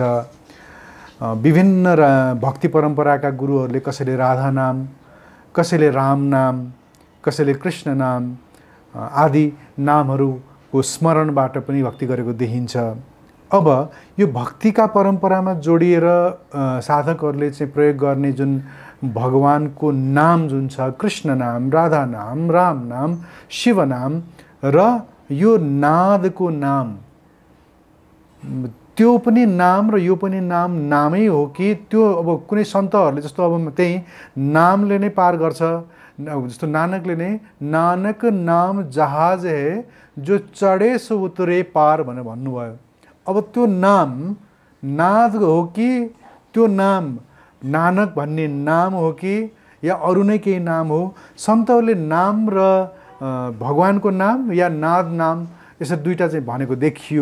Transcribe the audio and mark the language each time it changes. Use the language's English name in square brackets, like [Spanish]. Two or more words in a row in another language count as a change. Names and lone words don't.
[Nepali] विभिन्न भक्ति परम्पराका गुरुहरूले कसैले राधा नाम, कसैले राम नाम, कसैले कृष्ण नाम आदि नामहरूको स्मरणबाट पनि भक्ति गरेको देखिन्छ। अब यो भक्तिका परम्परामा जोडिएर साधकहरूले चाहिँ प्रयोग गर्ने जुन भगवानको नाम जुन छ, कृष्ण नाम, राधा नाम, राम नाम, शिव नाम र यो नादको नाम त्यो पनि नाम र यो पनि नामै हो कि त्यो अब कुनै सन्तहरूले जस्तो अब त्यही नामले नै पार गर्छ, जस्तो नानकले नै [Hindi] नानक नाम जहाज है जो चढे सो उतरे पार [Nepali] भनेर भन्नुभयो। अब त्यो नाम नाद हो कि त्यो नाम नानक भन्ने नाम हो कि या अरू नै केही नाम हो? सन्तहरूले नाम र भगवानको नाम या नाद नाम यसरी दुईटा चाहिँ भनेको देखियो।